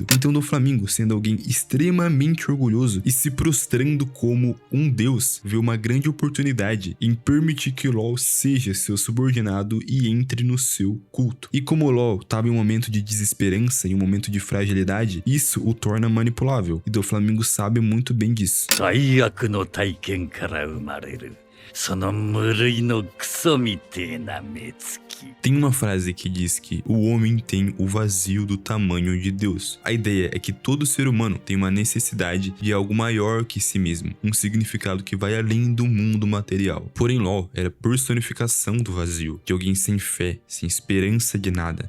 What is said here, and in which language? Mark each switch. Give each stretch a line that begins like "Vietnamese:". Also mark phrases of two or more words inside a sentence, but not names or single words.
Portuguese: Então Doflamingo, sendo alguém extremamente orgulhoso e se prostrando como um deus, vê uma grande oportunidade em permitir que LOL seja seu subordinado e entre no seu culto. E como LOL estava em um momento de desesperança, em um momento de fragilidade, isso o torna manipulável, e Doflamingo sabe muito bem disso.
Japanese: 最悪の体験から生まれるその無類のクソみてえな目つき。
Portuguese: Tem uma frase que diz que o homem tem o vazio do tamanho de Deus. A ideia é que todo ser humano tem uma necessidade de algo maior que si mesmo, um significado que vai além do mundo material. Porém, LOL era a personificação do vazio, de alguém sem fé, sem esperança de nada.